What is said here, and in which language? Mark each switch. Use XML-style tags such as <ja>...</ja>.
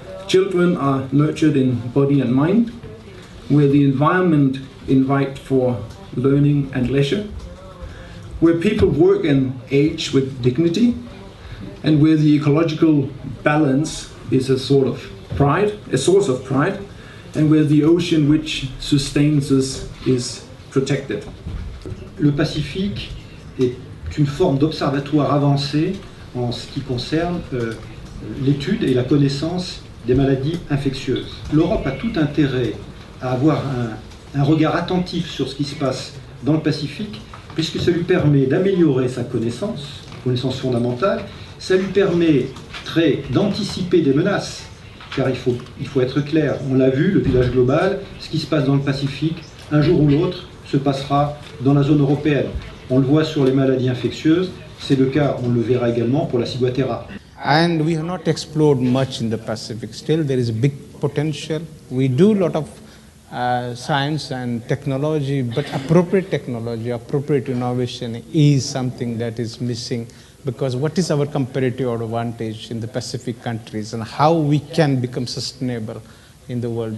<en>children are nurtured in body and mind, where the environment invites for learning and leisure, where people work and age with dignity, and where the ecological balance is a source of pride, and where the ocean which sustains us is protected.</en> <fr>Le Pacifique est une forme d'observatoire avancé en ce qui concerne l'étude et la connaissance des maladies infectieuses. L'Europe a tout intérêt à avoir un regard attentif sur ce qui se passe dans le Pacifique, puisque ça lui permet d'améliorer sa connaissance fondamentale, ça lui permettrait d'anticiper des menaces, car il faut être clair, on l'a vu, le village global, ce qui se passe dans le Pacifique, un jour ou l'autre, se passera dans la zone européenne. On le voit sur les maladies infectieuses, c'est le cas, on le verra également pour la ciguatera.</fr> <en>And we have not explored much in the Pacific. Still, there is a big potential. We do a lot of science and technology, but appropriate technology, appropriate innovation is something that is missing, because what is our comparative advantage in the Pacific countries and how we can become sustainable in the world?</en>